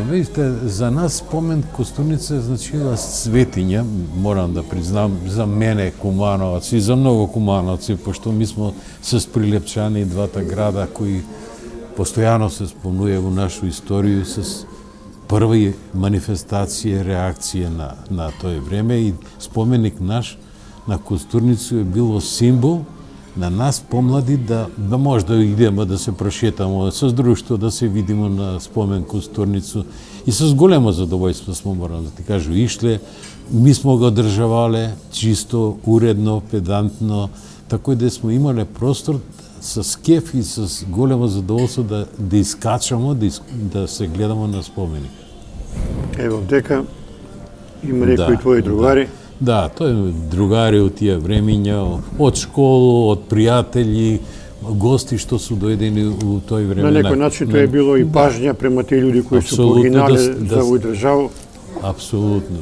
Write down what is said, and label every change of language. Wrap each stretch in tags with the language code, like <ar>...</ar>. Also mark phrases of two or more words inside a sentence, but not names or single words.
<mk>Видите, за нас Спомен Костурница значила светиња, морам да признам, за мене Кумановаc и за многу кумановци, пошто ми смо се прилепчани двата града кои постојано се спомнува во нашу исторiju с први манифестација, реакција на тој време и споменик наш на Костурница е било символ на нас помлади да може да идеме да се прошетаме с друштво, да се видиме на спомен Костурницу и с големо задоволство смо, морам да ти кажу, ишле.</mk> <sr>Mi smo ga održavali čisto, uredno, pedantno, tako da smo imali prostor sa skef i sa golemo zadovoljstvo da iskačamo, da se gledamo na spomenik. Evo,</sr> <mk>дека има некои твои другари. Да, тој другари од тие времиња, од школу, од пријатели, гости што су дојдени у тој време. На некој начин тоа е било и пажња према тие луѓе кои су погинале за овој држава. Апсолутно.</mk>